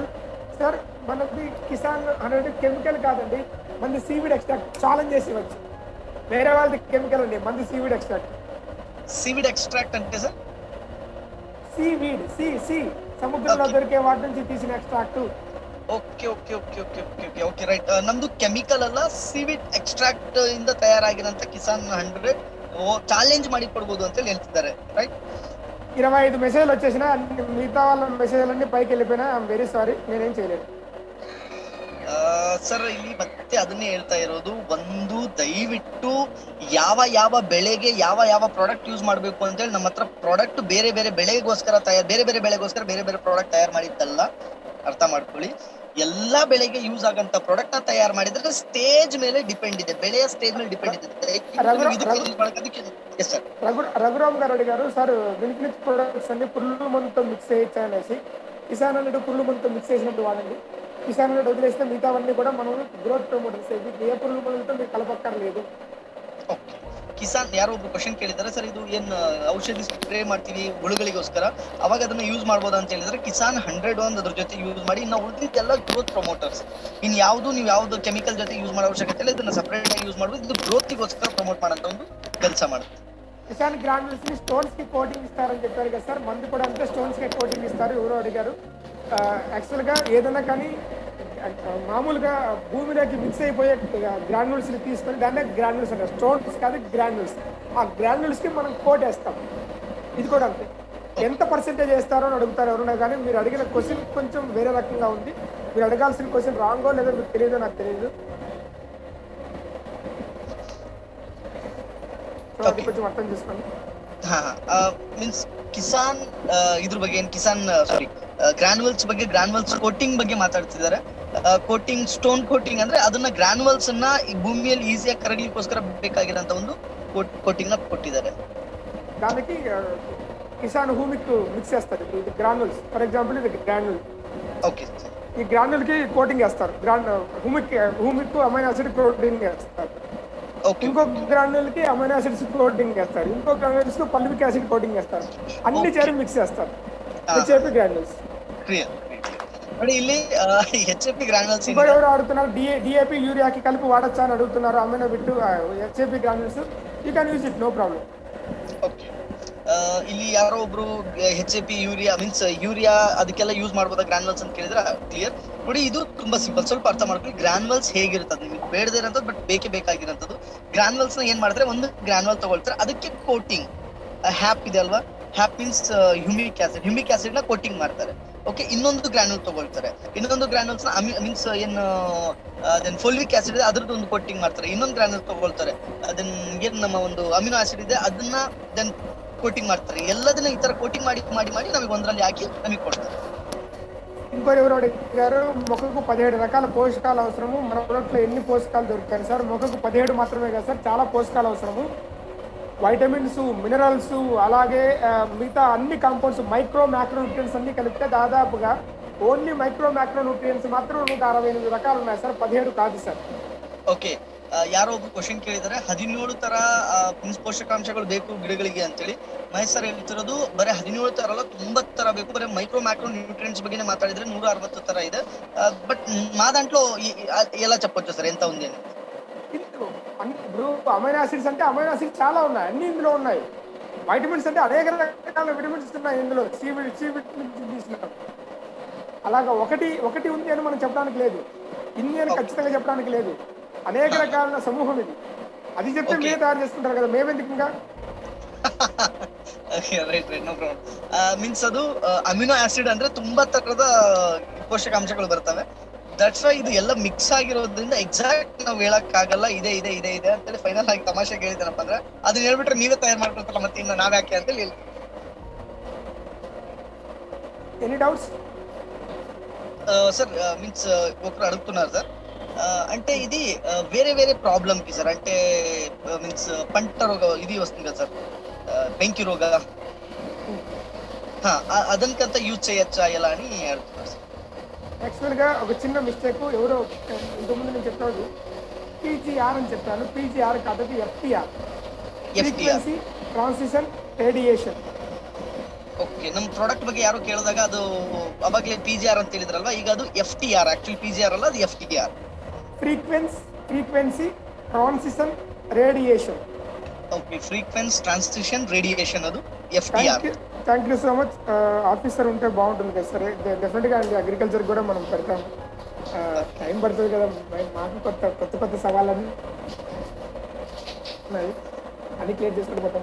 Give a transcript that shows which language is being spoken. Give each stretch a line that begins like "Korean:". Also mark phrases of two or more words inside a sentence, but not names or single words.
Telugu: సార్ మనకి కిసాన్ 100 కెమికల్ కాదండి, మంది
English: seaweed extract
Telugu: ఛాలెంజ్ చేసి ఇవ్వచ్చు. వేరే వాళ్ళది కెమికల్ అండి, మంది
English: seaweed extract. seaweed extract
Telugu: అంటే సార్ సీవీడ్, సి సముద్రంలో దొరికే వాటి నుంచి తీసిన ఎక్స్ట్రాక్ట్.
English: OK OK OK OK OK OK OK right.
Kannada: ನಮ್ದು ಕೆಮಿಕಲ್ ಅಲ್ಲ,
English: seaweed extract
Kannada: ಇಂದ ತಯಾರಾಗಿರೋಂಥ ಕಿಸಾನ್ 100 ಚಾಲೆಂಜ್ ಮಾಡಿ ಕೊಡ್ಬೋದು ಅಂತ ಹೇಳಿ ಹೇಳ್ತಿದ್ದಾರೆ, ರೈಟ್?
Telugu: 25 ಮೆಸೇಜ್లు వచ్చేసిన, మిగతా వాళ్ళ మెసేజ్లన్నీ పైకి వెళ్ళిపోయినా.
English: I'm very sorry,
Telugu: నేనేం చేయలేదు.
Kannada: ಸರ್ ಇಲ್ಲಿ ಮತ್ತೆ ಅದನ್ನೇ ಹೇಳ್ತಾ ಇರೋದು, ಒಂದು ದಯವಿಟ್ಟು ಯಾವ ಬೆಳೆಗೆ ಯಾವ ಪ್ರಾಡಕ್ಟ್ ಯೂಸ್ ಮಾಡಬೇಕು ಅಂತ ಹೇಳಿ ನಮ್ಮ ಹತ್ರ ಪ್ರಾಡಕ್ಟ್ ಬೇರೆ ಬೇರೆ ಬೆಳೆಗೋಸ್ಕರ ಬೇರೆ ಬೇರೆ ಬೆಳೆಗೋಸ್ಕರ ಬೇರೆ ಬೇರೆ ಪ್ರಾಡಕ್ಟ್ ತಯಾರು ಮಾಡಿದ್ದಲ್ಲ, ಅರ್ಥ ಮಾಡ್ಕೊಳ್ಳಿ. ಎಲ್ಲಾ ಬೆಳೆಗೆ ಯೂಸ್ ಆಗಂತ ಪ್ರಾಡಕ್ಟ್ ನ ತಯಾರು ಮಾಡಿದ್ರೆ ಸ್ಟೇಜ್ ಮೇಲೆ ಡಿಪೆಂಡ್ ಇದೆ, ಬೆಳೆಯ ಸ್ಟೇಜ್ ಮೇಲೆ ಡಿಪೆಂಡ್ ಇದೆ.
Telugu: రఘురామ్ గారు అడిగారు సార్,
English: milk products
Telugu: అన్ని పురుగు మందుతో మిక్స్ చేయొచ్చా అనేసి. కిసాన్ అన్నట్టు పురుగు మందుతో మిక్స్ చేసినట్టు వాడండి. కిసాన్ అన్నట్టు వదిలేస్తే మిగతావన్నీ కూడా మనం
English: growth promoters,
Telugu: ఏ పురుగు మందులతో మీరు కలపక్కర్లేదు.
Kannada: ಕಿಸಾನ್ ಯಾರೋ ಒಬ್ರು ಕ್ವಶನ್ ಕೇಳಿದ್ದಾರೆ, ಸರ್ ಇದು ಏನ್ ಔಷಧಿ ಸ್ಪ್ರೇ ಮಾಡ್ತೀವಿ ಹುಳುಗಳಿಗೋಸ್ಕರ, ಅವಾಗ ಅದನ್ನ ಯೂಸ್ ಮಾಡ್ಬೋದಾ ಅಂತ ಹೇಳಿದ್ರೆ, ಕಿಸಾನ್ 100 ಒಂದು ಅದ್ರ ಜೊತೆ ಯೂಸ್ ಮಾಡಿ. ಇನ್ನು ಉಳಿದಿದ್ದೆಲ್ಲ
English: growth promoters.
Kannada: ಇನ್ ನೀವು ಯಾವ್ದು ಕೆಮಿಕಲ್ ಜೊತೆ ಯೂಸ್ ಮಾಡೋ ಅವಶ್ಯಕತೆ ಇಲ್ಲ, ಇದನ್ನ ಸಪರೇಟ್ ಆಗಿ ಯೂಸ್ ಮಾಡ್ಬೋದು. ಇದು ಗ್ರೋತ್ಗೋಸ್ಕರ ಪ್ರಮೋಟ್ ಮಾಡೋಂಥ ಒಂದು ಕೆಲಸ ಮಾಡುತ್ತೆ.
Telugu: కిసాన్ గ్రాన్యూల్స్ ని స్టోన్స్ కి కోటింగ్ ఇస్తారని చెప్పారు కదా సార్, మందు కూడా అంతే స్టోన్స్ కి కోటింగ్ ఇస్తారు. ఎవరో అడిగారు. యాక్చువల్ గా ఏదైనా కానీ మామూలుగా భూమిలోకి మిక్స్ అయిపోయే గ్రాన్యూల్స్ ని తీసుకొని దాన్నే గ్రాన్యూల్స్ అంటారు, స్టోన్స్ కాదు గ్రాన్యూల్స్. ఆ గ్రాన్యూల్స్ కి మనం కోట్ వేస్తాం. ఇది కూడా అంతే. ఎంత పర్సెంటేజ్ వేస్తారో అని అడుగుతారు ఎవరున్నా, కానీ మీరు అడిగిన క్వశ్చన్ కొంచెం వేరే రకంగా ఉంది. మీరు అడగాల్సిన క్వశ్చన్ రాంగో లేదో మీకు తెలియదో నాకు తెలియదు. అది కొంచెం అర్థం చేసుకోండి.
Kannada: ಮೀನ್ಸ್ ಕಿಸಾನ್ ಇದ್ರ ಬಗ್ಗೆ ಏನ್ ಕಿಸಾನ್ ಗ್ರಾನ್ಯುವಲ್ಸ್ ಬಗ್ಗೆ,
English: granules coating
Kannada: ಬಗ್ಗೆ ಮಾತಾಡ್ತಿದ್ದಾರೆ. ಕೋಟಿಂಗ್,
English: stone coating
Kannada: ಅಂದ್ರೆ ಅದನ್ನ ಗ್ರಾನ್ಯುವಲ್ಸ್ ಅನ್ನ ಈ ಭೂಮಿಯಲ್ಲಿ ಈಸಿಯಾಗಿ ಕರಗಲಿಕ್ಕೋಸ್ಕರ ಬೇಕಾಗಿರೋಂತ ಒಂದು ಕೋಟಿಂಗ್ ನ ಕೊಟ್ಟಿದ್ದಾರೆ.
Telugu: దానికి కిసాన్ హూమిక్ మిక్స్ చేస్తారు. ఇది గ్రాన్యుల్స్,
English: for example
Telugu: ఇది గ్రాన్యుల్. ఓకే, ఈ గ్రాన్యుల్ కి కోటింగ్ చేస్తారు.
English: humic amino acid coating
Telugu: చేస్తారు. ఇంకో గ్రాన్యుల్ కి
English: amino acids coating
Telugu: చేస్తారు. ఇంకో గ్రాన్యుల్స్ కు
English: fulvic acid coating
Telugu: చేస్తారు. అన్ని చేరి మిక్స్ చేస్తారు.
English: HAP granules.
Kannada: ನೋಡಿ ಇಲ್ಲಿ
English: HAP granules
Telugu: ఇప్పుడు ఎవరు అడుగుతున్నారు, డిఏపి యూరియాకి కలిపి వాడచ్చా అని అడుగుతున్నారు.
English: amino bit HAP granules, you can use it, no problem.
Kannada: ಓಕೆ, ಇಲ್ಲಿ ಯಾರೋ ಒಬ್ರು HAP ಯೂರಿಯಾ ಮೀನ್ಸ್ ಯೂರಿಯಾ ಅದಕ್ಕೆಲ್ಲ ಯೂಸ್ ಮಾಡ್ಬೋದಾ ಗ್ರಾನ್ಯುವಲ್ಸ್ ಅಂತ ಕೇಳಿದ್ರೆ ಕ್ಲಿಯರ್. ನೋಡಿ ಇದು ತುಂಬಾ ಸಿಂಪಲ್, ಸ್ವಲ್ಪ ಅರ್ಥ ಮಾಡ್ಕೊಳ್ಳಿ. ಗ್ರಾನ್ಯುವಲ್ಸ್ ಹೇಗಿರ್ತದೆ, ನಿಮಗೆ ಬೇಡದೇ ಇರೋಂಥದ್ದು ಬಟ್ ಬೇಕಾಗಿರೋಂಥದ್ದು. ಗ್ರಾನ್ಯುವಲ್ಸ್ ನ ಏನ್ ಮಾಡ್ತಾರೆ, ಒಂದು ಗ್ರಾನ್ಯುವಲ್ ತಗೊಳ್ತಾರೆ, ಅದಕ್ಕೆ ಕೋಟಿಂಗ್ ಹ್ಯಾಪ್ ಇದೆ ಅಲ್ವಾ, ಹ್ಯಾಪ್ ಮೀನ್ಸ್
English: humic acid
Kannada: ನ ಕೋಟಿಂಗ್ ಮಾಡ್ತಾರೆ. ಓಕೆ, ಇನ್ನೊಂದು ಗ್ರಾನ್ಯುಲ್ ತಗೊಳ್ತಾರೆ, ಇನ್ನೊಂದು ಗ್ರಾನ್ಯುಲ್ಸ್ ಮೀನ್ಸ್ ಏನು
English: folic acid
Kannada: ಇದೆ ಅದ್ರದ್ದು ಒಂದು ಕೋಟಿಂಗ್ ಮಾಡ್ತಾರೆ. ಇನ್ನೊಂದು ಗ್ರಾನ್ಯುಲ್ ತಗೊಳ್ತಾರೆ, ಅದನ್ನ ಏನ್ ನಮ್ಮ ಒಂದು
English: amino acid
Kannada: ಇದೆ ಅದನ್ನ
English: then coating
Kannada: ಮಾಡ್ತಾರೆ. ಎಲ್ಲದನ್ನ ಈ ತರ ಕೋಟಿಂಗ್ ಮಾಡಿ ಮಾಡಿ ಮಾಡಿ ನಮಗೆ ಒಂದರಲ್ಲಿ ಹಾಕಿ ನಮಗೆ ಕೊಡ್ತಾರೆ.
Telugu: ఇంకోటి ఎవరు అడిగారు, మొక్కకు 17 రకాల పోషకాలు అవసరము, మన ప్రొడక్ట్లో ఎన్ని పోషకాలు దొరుకుతాయి సార్? మొక్కకు 17 మాత్రమే కదా సార్, చాలా పోషకాలు అవసరము. వైటమిన్స్, మినరల్స్, అలాగే మిగతా అన్ని కాంపౌండ్స్,
English: micro macro nutrients
Telugu: అన్ని కలిపితే దాదాపుగా
English: only micro macro nutrients
Telugu: మాత్రం 168 రకాలు ఉన్నాయి సార్, 17 కాదు సార్.
Kannada: ಓಕೆ, ಯಾರೋ ಒಬ್ರು ಕ್ವಶನ್ ಕೇಳಿದ್ದಾರೆ 17 ತರ ಪೋಷಕಾಂಶಗಳು ಬೇಕು ಗಿಡಗಳಿಗೆ ಅಂತೇಳಿ. ಮಹೇಶ್ ಸರ್ ಹೇಳ್ತಿರೋದು ಬರೀ 17 ತರ ಅಲ್ಲ, 90 ತರ ಬೇಕು. ಬರೀ
English: micro macro nutrients
Kannada: బగ్ಗೆనే మాట్లాడిದ್ರೆ 160 ತರ ಇದೆ.
Telugu: బట్ మా దాంట్లో ఎలా చెప్పొచ్చు సార్ ఎంత ఉంది అని? ఇప్పుడు
English: amino acids
Telugu: అంటే
English: amino acids
Telugu: చాలా ఉన్నాయి, అన్ని ఇందులో ఉన్నాయి. వైటమిన్స్ అంటే అనేక రకాల విటమిన్స్ ఉన్నాయి ఇందులో,
English: C vitamin
Telugu: తీసుకున్నాం. అలాగా ఒకటి ఉంది అని మనం చెప్పడానికి లేదు, ఇన్ని అని ఖచ్చితంగా చెప్పడానికి లేదు. అనేక రకాల సమూహం ఇది. అది చెప్తే మీరే తయారు చేసుకుంటారు కదా, మేమెందుకు ఇంకా.
English: right no problem.
Kannada: ಮೀನ್ಸ್ ಅದು
English: amino acid
Kannada: ಅಂದ್ರೆ ತುಂಬಾ ತರದ ಪೋಷಕಾಂಶಗಳು ಬರ್ತವೆ.
English: that's why
Kannada: ಇದು ಎಲ್ಲ ಮಿಕ್ಸ್ ಆಗಿರೋದ್ರಿಂದ ಎಕ್ಸಾಕ್ಟ್ ನಾವು ಹೇಳಕ್ ಆಗಲ್ಲ. ಇದೆ ಇದೆ ಇದೆ ಇದೆ ಅಂತೇಳಿ ಫೈನಲ್ ಆಗಿ ತಮಾಷೆಗೆ ಹೇಳಿದ್ದೇನಪ್ಪ ಅಂದ್ರೆ ಅದನ್ನ ಹೇಳ್ಬಿಟ್ರೆ ನೀವೇ ತಯಾರು ಮಾಡ್ಕೊಳ್ತಾರ, ಮತ್ತೆ ಇನ್ನು ನಾವ್ ಯಾಕೆ ಅಂತ ಹೇಳಿ.
English: any doubts
Telugu: సార్? మీన్స్ ఒకరు అడుగుతున్నారు సార్, అంటే ఇది వేరే వేరే ప్రాబ్లమ్ కి సార్, అంటే మీన్స్ పంట రోగ ఇది వస్తుంది కదా సార్, బెంకి రోగ, అదనికంత యూజ్ చేయొచ్చా ఎలా అని అడుగుతున్నారు సార్. యాక్చువల్ గా ఒక చిన్న మిస్టేక్, ఎవరో ఇంతకుముందు నేను చెప్పాడు పీజీఆర్ అని చెప్పాను. పీజీఆర్ కాదు, ఎఫ్టీఆర్,
English: frequency transition radiation.
Kannada: ಓಕೆ, ನಮ್ಮ ಪ್ರಾಡಕ್ಟ್ ಬಗ್ಗೆ ಯಾರೋ ಕೇಳಿದಾಗ ಅದು ಅವಾಗಲೇ ಪಿಜಿಆರ್ ಅಂತ ಹೇಳಿದ್ರಲ್ವಾ, ಈಗ ಅದು ಎಫ್ಟಿಆರ್. ಆಕ್ಚುಲಿ ಪಿಜಿಆರ್ ಅಲ್ಲ, ಅದು ಎಫ್ಟಿಆರ್,
English: frequency transition radiation.
Kannada: ಓಕೆ,
English: frequency transition radiation,
Telugu: అది ఎఫ్టిఆర్.
English: thank you so much.
Telugu: ఆఫీసర్ ఉంటే బాగుంటుంది కదా సరే, డెఫినెట్గా అండి. అగ్రికల్చర్ కూడా మనం పెడతాం, టైం పడుతుంది కదా. మాకు కొత్త సవాళ్ళని ఉన్నాయి, అన్ని క్లియర్ చేసుకుంటూ పోతాం.